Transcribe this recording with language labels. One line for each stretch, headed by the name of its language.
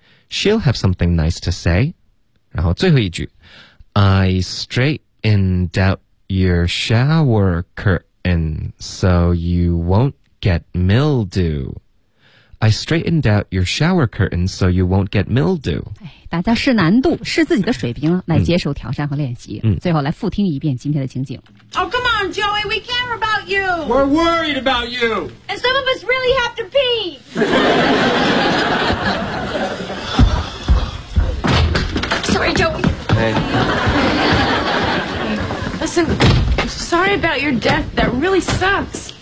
English: She'll have something nice to say.
Chinese: 然后最后一句
English: I straightened out your shower curtain so you won't get mildew. I straightened out your shower curtain so you won't get mildew.
Chinese: 大家试难度试自己的水平来接受挑战和练习、最后来复听一遍今天的情景。
English: Oh, come on, Joey, we care about you. We're worried about you. And some of us really have to pee. Listen, I'm sorry about your death. That really sucks.